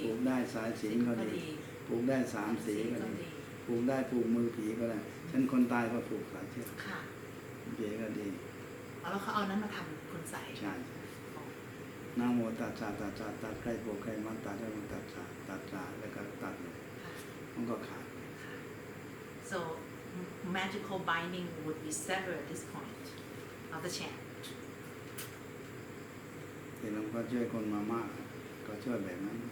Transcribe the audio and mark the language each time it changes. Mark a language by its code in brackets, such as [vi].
[th] ผูกได้สายสิญจน์ก็ดีผูกได้สามสีก็ดีผูกได้ผูกมือผีก็ได้ฉันคนตายก็ผูกสายเชือก ค่ะ เก๋ก็ดี เอาแล้วเขาเอานั้นมาทำคุณใส่ ใช่นะโมตัสสะตัสสะตัดใครผูกใครมัดตัดได้มันตัดสาตัดสาแล้วก็ตัดเลย ค่ะ มันก็ขาด [en] so magical binding would be severed at this point of the chant [th] ที่หลวงพ่อช่วยคนมามากก็ช่วยแบบนั้น